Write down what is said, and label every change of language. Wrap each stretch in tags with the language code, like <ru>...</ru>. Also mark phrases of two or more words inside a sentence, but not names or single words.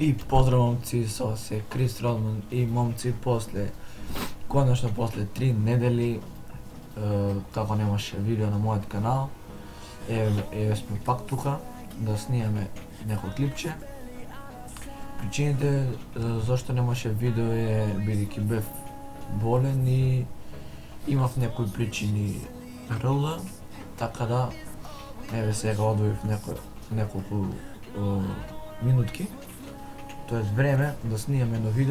<sr>Pozdrav momci, sa vas je Chris Rodman i momci konačno posle 3</sr> <mk>недели како немаше видео на мојот канал, еве сме пак тука да снимаме некој клипче. Причините зашто немаше видео е бидејќи бев болен и имав некои причини РЛ, така да еве сега одвоив неколку минутки, тоа време да снимаме едно видео.</mk>